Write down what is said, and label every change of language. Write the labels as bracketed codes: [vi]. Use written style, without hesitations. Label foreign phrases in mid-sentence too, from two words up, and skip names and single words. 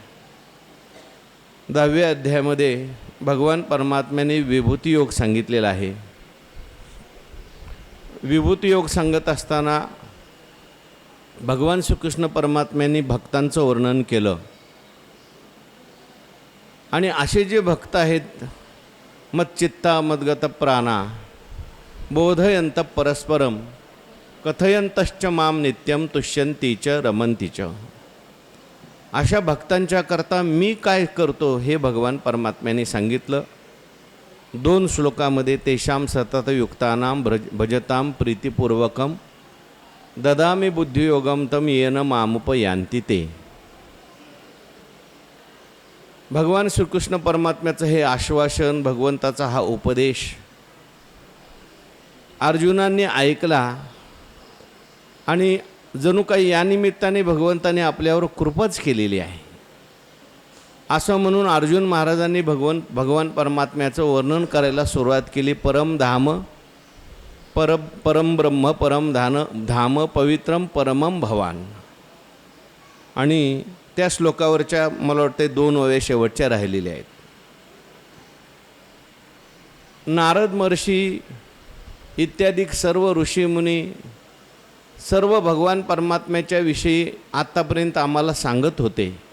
[mr] 10व्या अध्यायामध्ये भगवान परमात्म्याने विभूती योग सांगितलेला आहे। विभूती योग सांगत असताना भगवान श्रीकृष्ण परमात्म्यांनी भक्तांचं वर्णन केलं आणि असे जे भक्त आहेत, [sa] मच्चित्ता मद्गत प्राणा बोधयंत परस्परम कथयंतश्च माम नित्यम तुष्यंती च रमंती च, [mr] अशा भक्तांच्या करता मी काय करतो हे भगवान परमात्म्याने सांगितलं। 2 श्लोकामध्ये [sa] तेषां सततयुक्तानां भजतां प्रीतिपूर्वकं ददामि बुद्धियोगं तम येन मामुपयान्ति ते। [mr] भगवान श्रीकृष्ण परमात्म्याचं हे आश्वासन, भगवंताचा हा उपदेश अर्जुनांनी ऐकला आणि जणू काही या निमित्ताने भगवंताने आपल्यावर कृपाच केलेली आहे असं म्हणून अर्जुन महाराजांनी भगवान परमात्म्याचं वर्णन करायला सुरुवात केली। [sa] परमधाम परम ब्रह्म परम धाम पवित्रम परमम भवान। [mr] आणि त्या श्लोकावरच्या मला वाटते 2 ओव्या शेवटच्या राहिलेल्या आहेत। नारद महर्षी इत्यादी सर्व ऋषीमुनी सर्व भगवान परमात्म्याच्या विषयी आत्तापर्यंत आम्हाला सांगत होते।